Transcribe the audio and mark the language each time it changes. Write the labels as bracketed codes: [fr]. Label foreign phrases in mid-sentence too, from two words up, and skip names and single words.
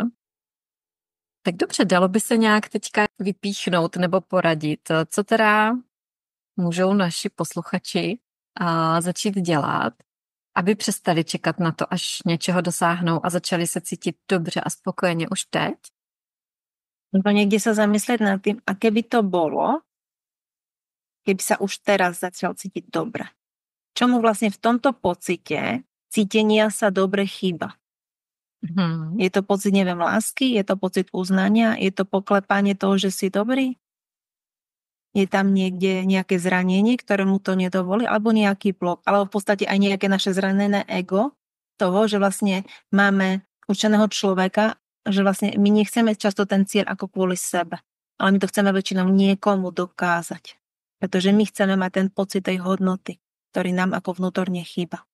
[cs] Tak dobře, dalo by se nějak teďka vypíchnout nebo poradit, co teda můžou naši posluchači začít dělat, aby přestali čekat na to, až něčeho dosáhnou a začali se cítit dobře a spokojeně už teď? [sk] No niekde sa zamyslieť nad tým, a keby to bolo, keby sa už teraz začal cítiť dobre. Čomu vlastne v tomto pocite cítenia sa dobre chýba. Mhm. Je to pocit, neviem, lásky, je to pocit uznania, je to poklepanie toho, že si dobrý, je tam niekde nejaké zranenie, ktoré mu to nedovolí, alebo nejaký blok, alebo v podstate aj nejaké naše zranené ego toho, že vlastne máme určeného človeka, že vlastne my nechceme často ten cieľ ako kvôli sebe, ale my to chceme väčšinou niekomu dokázať, pretože my chceme mať ten pocit tej hodnoty, ktorý nám ako vnútorne chýba.